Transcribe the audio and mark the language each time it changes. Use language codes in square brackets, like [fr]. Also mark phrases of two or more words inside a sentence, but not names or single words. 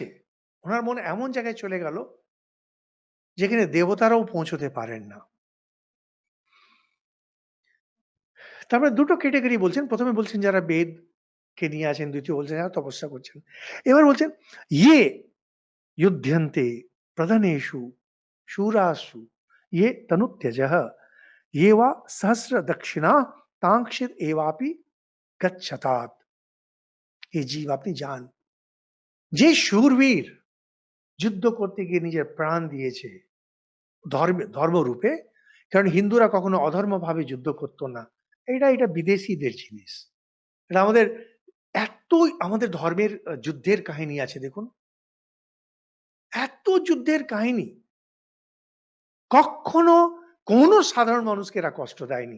[bn] ওনার মনে এমন জায়গায় চলে গেল যেখানে দেবতারাও পৌঁছতে পারেন না। তারপরে দুটো ক্যাটেগরি বলছেন। প্রথমে বলছেন যারা বেদকে নিয়ে আছেন, দ্বিতীয় বলছেন যারা তপস্যা করছেন। এবার বলছেন [sa] ইয়ে युध्यन्ते प्रधनेषु शूरासु ये तनुत्यजः ये वा सहस्र दक्षिणा तांक्षित एवापि गच्छतात्। [bn] এই জীব আপনি যান, যে শূরবীর যুদ্ধ করতে গিয়ে নিজের প্রাণ দিয়েছে ধর্মরূপে, কারণ হিন্দুরা কখনো অধর্মভাবে যুদ্ধ করতো না। এটা বিদেশিদের জিনিস। এটা এতই আমাদের ধর্মের যুদ্ধের কাহিনী আছে দেখুন, এত যুদ্ধের কাহিনী কখনো কোনো সাধারণ মানুষকে এরা কষ্ট দেয়নি।